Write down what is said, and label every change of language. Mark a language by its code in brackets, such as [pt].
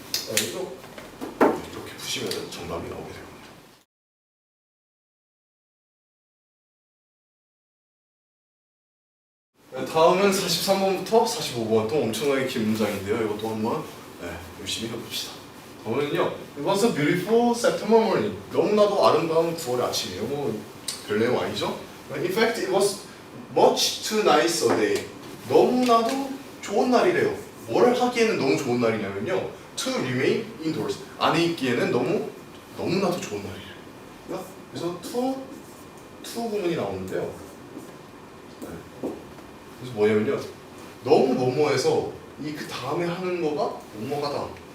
[ko] 이렇게 푸시면 정답이 나오게 됩니다. 다음은 43번부터 45번, 또 엄청나게 긴 문장인데요. 이것도 한번 열심히 해봅시다. 다음은요, [en] It was a beautiful September morning. [ko] 너무나도 아름다운 9월의 아침이에요. 뭐 별 내용 아니죠? [en] In fact, it was much too nice a day. [ko] 너무나도 좋은 날이래요. 뭘 하기에는 너무 좋은 날이냐면요, [en] to remain indoors, [ko] 안에 있기에는 너무나도 좋은 날이래요. 그래서 to 구문이 나오는데요. 그래서 뭐냐면요, 너무 뭐뭐해서 이 그 다음에 하는 거가 뭐뭐하다.